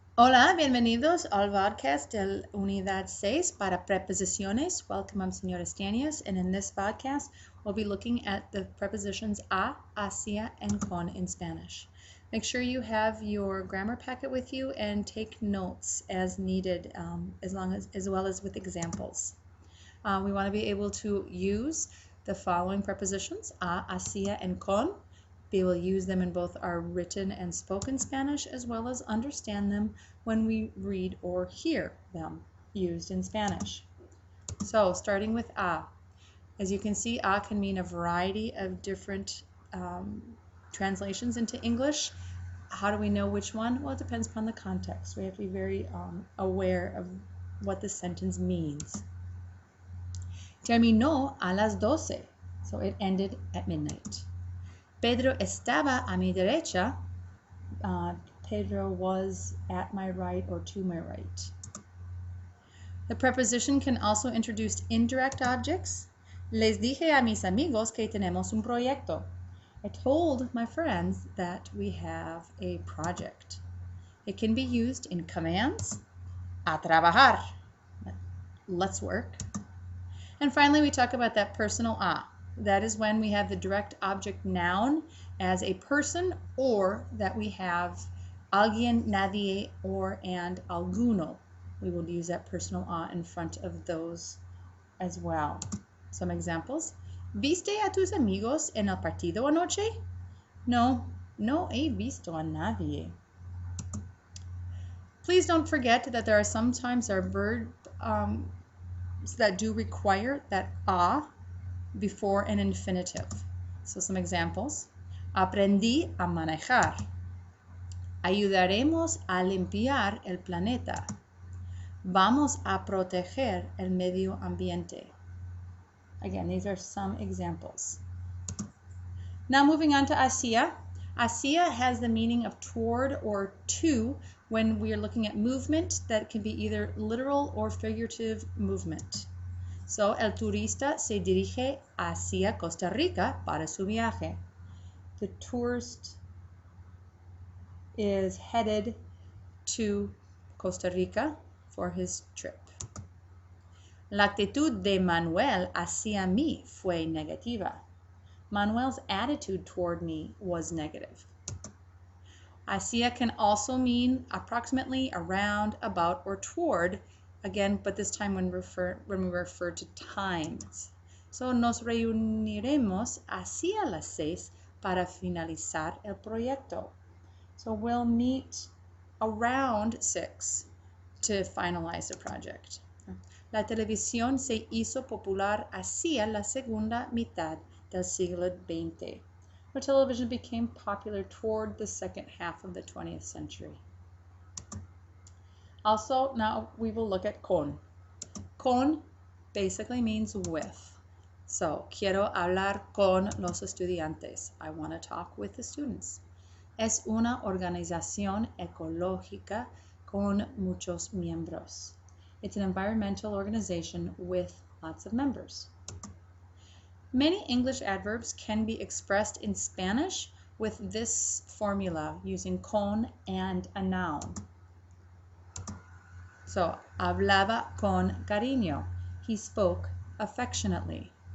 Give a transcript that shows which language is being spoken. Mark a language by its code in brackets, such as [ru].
[es] Hola, bienvenidos al podcast de Unidad 6 para Preposiciones. [en] Welcome, I'm Senora Stanias, and in this podcast, we'll be looking at the prepositions a, hacia, and con in Spanish. Make sure you have your grammar packet with you and take notes as needed, as well as with examples. We want to be able to use the following prepositions, a, hacia, and con. Be able to use them in both our written and spoken Spanish, as well as understand them when we read or hear them used in Spanish. So starting with a. As you can see, a can mean a variety of different translations into English. How do we know which one? Well, it depends upon the context. We have to be very aware of what the sentence means. [es] Terminó a las 12. [en] So it ended at midnight. [es] Pedro estaba a mi derecha. [en] Pedro was at my right or to my right. The preposition can also introduce indirect objects. [es] Les dije a mis amigos que tenemos un proyecto. [en] I told my friends that we have a project. It can be used in commands. [es] A trabajar. [en] Let's work. And finally, we talk about that personal a. That is when we have the direct object noun as a person, or that we have alguien, nadie, or and alguno. We will use that personal a in front of those as well. Some examples. [es] ¿Viste a tus amigos en el partido anoche? No, no he visto a nadie. [en] Please don't forget that there are sometimes verbs that do require that a before an infinitive. So some examples. [es] Aprendí a manejar. Ayudaremos a limpiar el planeta. Vamos a proteger el medio ambiente. [en] Again, these are some examples. Now moving on to hacia. Hacia has the meaning of toward or to when we are looking at movement that can be either literal or figurative movement. [es] So, el turista se dirige hacia Costa Rica para su viaje. [en] The tourist is headed to Costa Rica for his trip. [es] La actitud de Manuel hacia mí fue negativa. [en] Manuel's attitude toward me was negative. Hacia can also mean approximately, around, about, or toward. Again, but this time when we refer to times. [es] So, nos reuniremos hacia las 6 para finalizar el proyecto. [en] So, we'll meet around 6 to finalize the project. [es] La televisión se hizo popular hacia la segunda mitad del siglo XX. [en] Where television became popular toward the second half of the 20th century. Also, now we will look at con. Con basically means with. [es] So, quiero hablar con los estudiantes. [en] I want to talk with the students. [es] Es una organización ecológica con muchos miembros. [en] It's an environmental organization with lots of members. Many English adverbs can be expressed in Spanish with this formula using con and a noun. So, [es] hablaba con cariño. [en] He spoke affectionately.